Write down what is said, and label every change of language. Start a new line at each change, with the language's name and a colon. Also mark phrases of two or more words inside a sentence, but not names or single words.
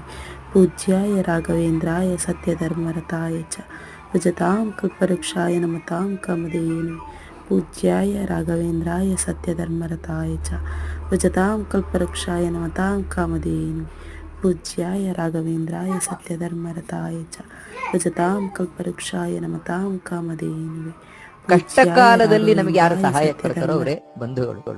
Sanskrit: पूज्याय राघवेन्द्राय सत्यधर्मरताय च भजतां कल्पवृक्षाय नमतां कामधेनुवे। पूज्याय राघवेन्द्राय सत्यधर्मरताय च भजतां कल्पवृक्षाय नमतां कामधेनुवे। पूज्याय राघवेन्द्राय सत्यधर्मरताय च भजतां कल्पवृक्षाय नमतां ಕಾಮಧೇನುವೆ।
Kannada: ಕಷ್ಟ ಕಾಲದಲ್ಲಿ ನಮಗೆ ಯಾರು ಸಹಾಯಕ್ಕೆ ಬರ್ತಾರೋ ಅವರೇ ಬಂಧುಗಳು.